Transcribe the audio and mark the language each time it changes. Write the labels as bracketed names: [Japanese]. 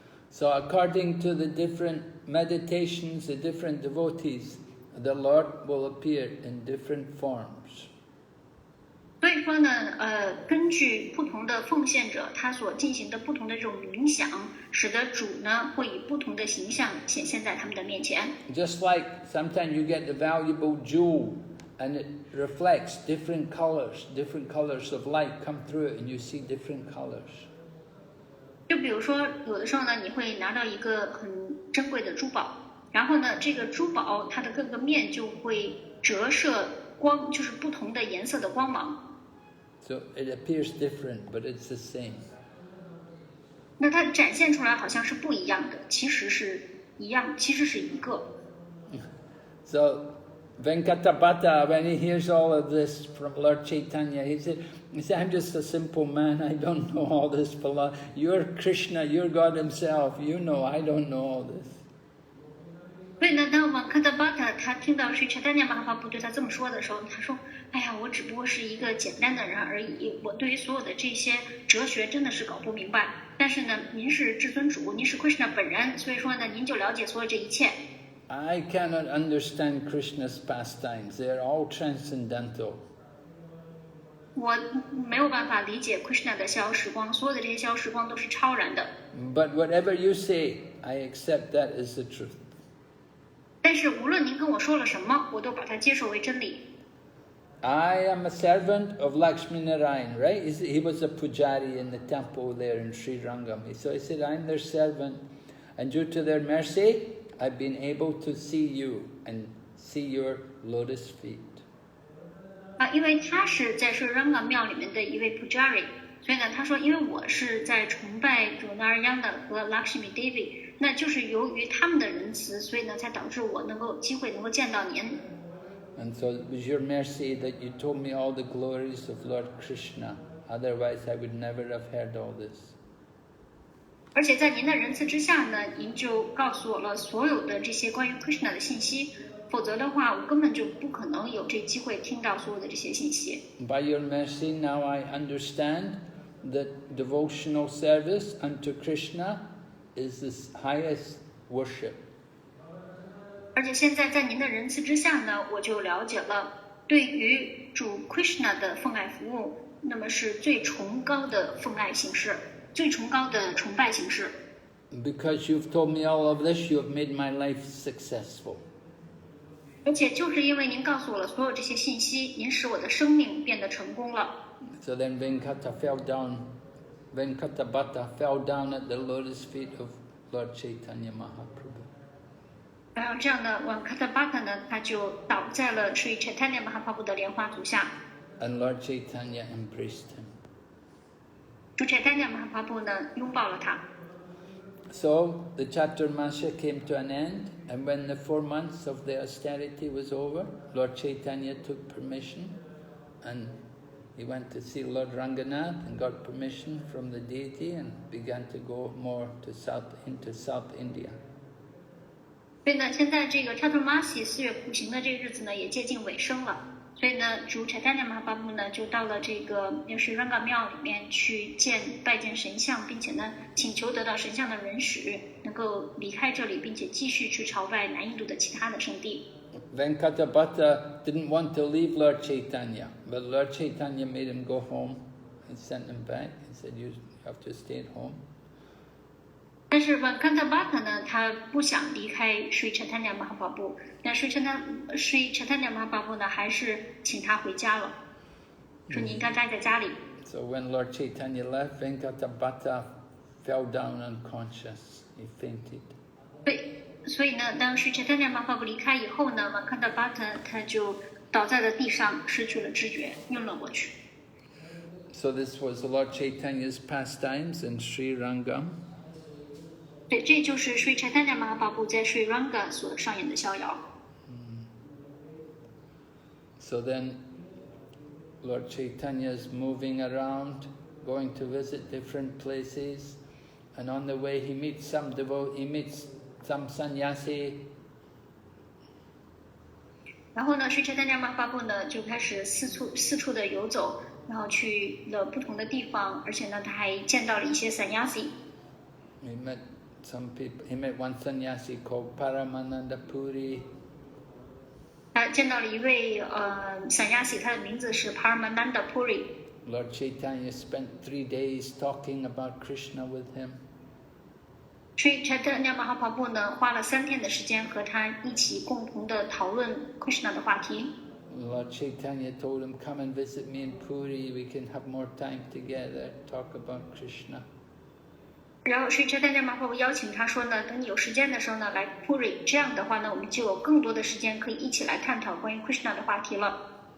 [English] So according to the different meditations, the different devotees, the Lord will appear in different forms. [Chinese] 所以说呢，根据不同的奉献者他所进行的不同的这种冥想，使得主呢会以不同的形象显现在他们的面前。 [English] Just like sometimes you get the valuable jewel and it reflects different colors of light come through it and you see different colors. [Chinese] 就比如说，有的时候呢，你会拿到一个很珍贵的珠宝，然后呢，这个珠宝它的各个面就会折射光，就是不同的颜色的光芒。 [English] So it appears different, but it's the same. [Chinese] 那它展现出来好像是不一样的，其实是一样，其实是一个。 [English] So Venkatapata, when he hears all of this from Lord Chaitanya, he said, I'm just a simple man, I don't know all this philosophy. You're Krishna, you're God himself, you know, I don't know all this. [Chinese] 所以呢，当Venkatapata他听到Sri Chaitanya Mahaprabhu对他这么说的时候，他说：“哎呀，我只不过是一个简单的人而已，我对于所有的这些哲学真的是搞不明白。但是呢，您是至尊主，您是 Krishna 本人，所以说呢，您就了解所有这一切。” [English] I cannot understand Krishna's pastimes. They are all transcendental. [Chinese] 我没有办法理解 Krishna 的逍遥时光，所有的这些逍遥时光都是超然的。 [English] But whatever you say, I accept that as the truth. [Chinese] 但是无论您跟我说了什么，我都把它接受为真理。 [English] I am a servant of Lakshmi Narayan, right? He was a pujari in the temple there in Sri Rangam. So he said, I'm their servant. And due to their mercy, I've been able to see you and see your lotus feet. [Chinese] 因为他是在Sri Rangam庙里面的一位 pujari， 所以呢，他说，因为我是在崇拜主 Narayana 和 Lakshmi Devi， 那就是由于他们的仁慈，所以呢，才导致我能够机会能够见到您。 [English] And so it was your mercy that you told me all the glories of Lord Krishna. Otherwise, I would never have heard all this. [Chinese] 而且在您的仁慈之下呢，您就告诉我了所有的这些关于 Krishna 的信息，否则的话，我根本就不可能有这机会听到所有的这些信息。 [English] By your mercy, now I understand that devotional service unto Krishna is the highest worship. [Chinese] 而且现在在您的仁慈之下呢，我就了解了，对于主 Krishna 的奉爱服务，那么是最崇高的奉爱形式，最崇高的崇拜形式。 [English] Because you've told me all of this, you have made my life successful. [Chinese] 而且就是因为您告诉我了所有这些信息，您使我的生命变得成功了。 [English] So then Venkatapata fell down at the lotus feet of Lord Chaitanya Mahaprabhu. [Chinese] 然后这样的Venkatapata呢，他就倒在了Sri Chaitanya Mahaprabhu 的莲花足下。 [English] And Lord Chaitanya embraced him. [Chinese] 主 Chaitanya Mahaprabhu 呢，拥抱了他。 [English] So the Chaturmasya came to an end, and when the 4 months of the austerity was over, Lord Chaitanya took permission, and he went to see Lord Ranganath and got permission from the deity and began to go more to into South India. [Chinese] 所以呢，现在这个 Chaturmasya 4月苦行的这个日子呢，也接近尾声了。所以呢，主 Chaitanya Mahaprabhu 呢，就到了这个Sri Rangam 庙里面去拜见神像，并且呢，请求得到神像的允许，能够离开这里，并且继续去朝拜南印度的其他的圣地。 [English] Venkatapata didn't want to leave Lord Chaitanya, but Lord Chaitanya made him go home and sent him back and said, you have to stay at home. [Chinese] 但是Venkatapata呢，他不想离开Sri Chaitanya Mahaprabhu，那Sri Chaitanya Mahaprabhu呢，还是请他回家了，说你应该待在家里。 [English] So when Lord Chaitanya left, Venkatapata fell down unconscious. He fainted. [Chinese] 对，所以呢，当Sri Chaitanya Mahaprabhu 离开以后呢，Venkatapata他就倒在了地上，失去了知觉，晕了过去。 [English] So this was Lord Chaitanya's pastimes in Sri Rangam. [Chinese] 对，这就是 Sri Chaitanya Mahaprabhu 在 Sri Ranga 所上演的逍遥。 [English] So then Lord Chaitanya is moving around, going to visit different places, and on the way he meets some devotee, he meets some sannyasi. [Chinese] 然后呢，Sri Chaitanya Mahaprabhu 呢就开始四处的游走，然后去了不同的地方，而且呢，他还见到了一些 sannyasi。 [English] He met some people. He met one sannyasi called Paramananda Puri. [Chinese] 他见到了一位sannyasi，他的名字是 Paramananda Puri。 [English] Lord Chaitanya spent 3 days talking about Krishna with him. [Chinese] Sri Chaitanya Mahaprabhu 呢花了3天的时间和他一起共同的讨论 Krishna 的话题。 [English] Lord Chaitanya told him, "Come and visit me in Puri. We can have more time together, talk about Krishna." [Chinese] 然后 Sri Chaitanya Mahaprabhu 邀请他说呢，等你有时间的时候呢，来 Puri， 这样的话呢，我们就有更多的时间可以一起来探讨关于 Krishna 的话题了。